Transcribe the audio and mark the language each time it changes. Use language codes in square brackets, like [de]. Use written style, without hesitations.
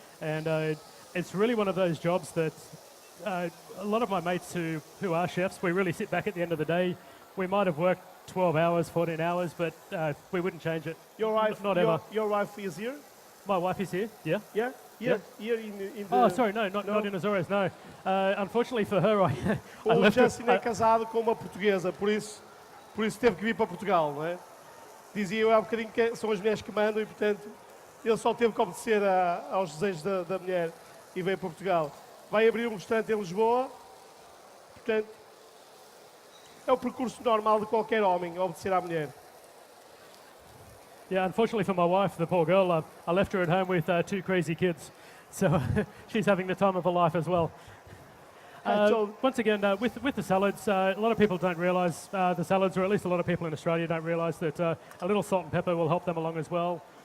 [en] And it's really one of those jobs that a lot of my mates who are chefs, we really sit back at the end of the day. We might have worked 12 hours, 14 hours, but we wouldn't change it. Your wife, not ever. Your wife is here? My wife is here, yeah. Yeah? Here in the... Oh, sorry, no, not in Azores, no. Unfortunately for her, I [pt] O [en] left [pt] Justin [en] her, [pt] é casado com uma portuguesa, por isso teve que vir para Portugal, não é? Dizia eu há bocadinho que são as mulheres que mandam e, portanto, ele só teve que obedecer aos desejos da mulher e veio para Portugal. Vai abrir um restaurante em Lisboa, portanto, é o percurso normal de qualquer homem, obedecer à mulher. [en] Yeah, unfortunately for my wife, the poor girl, I left her at home with 2 crazy kids. So she's having the time of her life as well. Once again, with the salads, a lot of people don't realise the salads, or at least a lot of people in Australia don't realise that a little salt and pepper will help them along as well.